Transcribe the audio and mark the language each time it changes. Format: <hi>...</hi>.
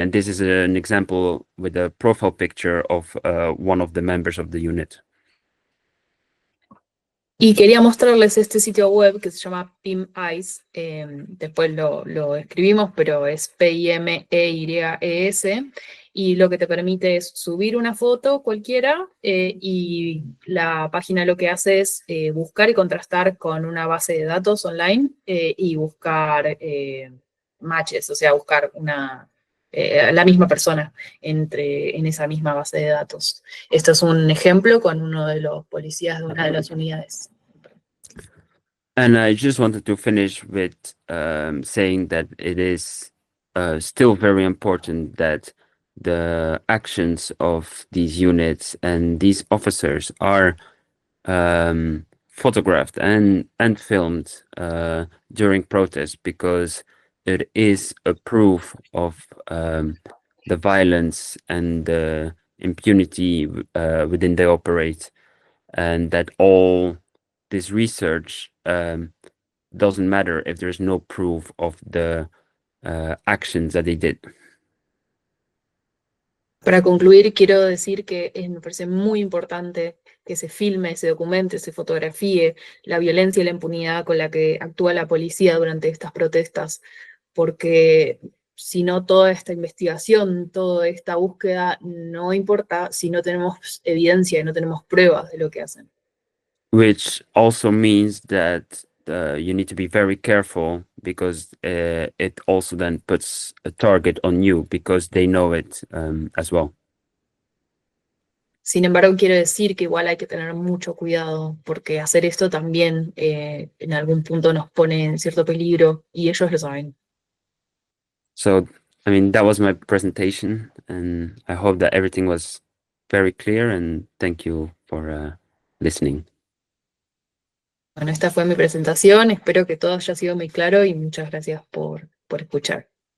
<en>And this is an example with a profile picture of one of the members of the unit.</en> <es>Y quería mostrarles este sitio web que se llama PimEyes. Después lo escribimos, pero es PIMEYES. Y lo que te permite es subir una foto cualquiera y la página lo que hace es buscar y contrastar con una base de datos online y buscar matches, o sea, buscar la misma persona en esa misma base de datos. Esto es un ejemplo con uno de los policías de una de las unidades.</es> <en>And I just wanted to finish with saying that it is still very important that the actions of these units and these officers are photographed and filmed during protests, because it is a proof of the violence and the impunity within they operate, and that all this research doesn't matter if there's no proof of the actions that they did.</en> <es>Para concluir, quiero decir que me parece muy importante que se filme, se documente, se fotografíe la violencia y la impunidad con la que actúa la policía durante estas protestas, porque si no toda esta investigación, toda esta búsqueda no importa si no tenemos evidencia y no tenemos pruebas de lo que hacen.</es> <en>Which also means that you need to be very careful because it also then puts a target on you because they know it as well.</en> <es>Sin embargo, quiero decir que igual hay que tener mucho cuidado porque hacer esto también en algún punto nos pone en cierto peligro y ellos lo saben.</es> <en>So, I mean, that was my presentation, and I hope that everything was very clear, and thank you for listening.</en> <es>Bueno, esta fue mi presentación, espero que todo haya sido muy claro y muchas gracias por escuchar.</es>